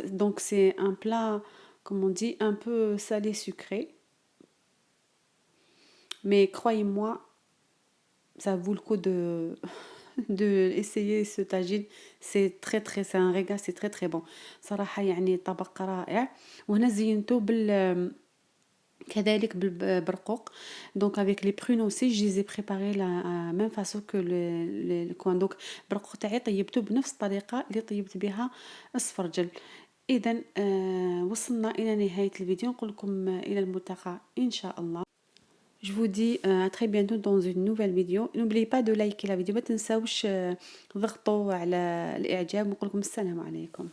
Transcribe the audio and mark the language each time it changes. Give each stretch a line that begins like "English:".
French: Donc c'est un plat, comme on dit, un peu salé sucré, mais croyez-moi, ça vaut le coup de essayer ce tagine. C'est très très, c'est un régal, c'est très très bon
Arabic: صراحة. يعني طبق رائع. وهنا زينته كذلك بالبرقوق. دونك
French: avec les prunes aussi je les ai préparés la même façon que le coin.
Arabic: دونك البرقوق تاعي طيبته بنفس الطريقة اللي طيبت بها السفرجل. اذا وصلنا الى نهاية الفيديو. نقول لكم الى الملتقى ان شاء الله.
French: Je vous dis à très bientôt dans une nouvelle vidéo. N'oubliez pas de liker la vidéo.
Arabic: ما تنساوش ضغطوا على الإعجاب. ونقول لكم السلام عليكم.